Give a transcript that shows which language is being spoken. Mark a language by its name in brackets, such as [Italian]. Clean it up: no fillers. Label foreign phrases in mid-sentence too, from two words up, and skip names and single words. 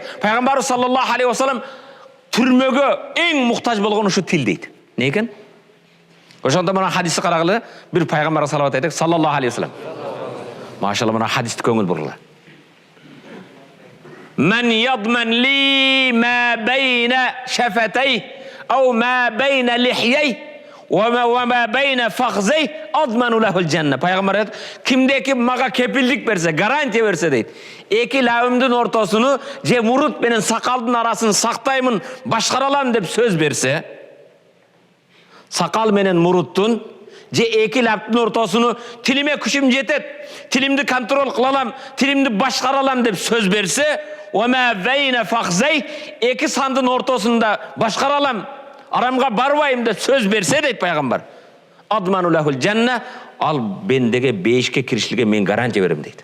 [Kyrgyz] Пайгамбарыбыз [Arabic] صلى الله عليه وسلم [Kyrgyz] түрмөгө эң муктаж болгон ушу тил дейт. Не экен? Ошондо мына хадисти карагыла, бир пайгамбарга салават айтайык, [Arabic] صلى الله عليه وسلم. [Kyrgyz] Машалла, мына хадисти көңүл бургула. [Arabic] من يضمن لي ما بين شفتي أو ما بين لحيي وما بين فخذي أضمن له الجنة. [Kyrgyz] Пайгамбар айтат, кимде-ки мага кепилдик берсе, гарантия берсе дейт, эки лабымдын ортосуну же мурут менен сакалдын арасын сактаймын, башкара алам деп сөз берсе, сакал менен муруттун же эки лаптын ортосуну тилиме күчүм жетет, тилимди контроль кыла алам, тилимди башкара алам деп сөз берсе, [Arabic] وبين فخذي, [Kyrgyz] эки сандын ортосунда башкара алам, арамга барбайм деп сөз берсе дейт пайгамбар, [Arabic] أضمن له الجنة, [Kyrgyz] ал бендеге бейишке киришилге мен гарантия берем дейт.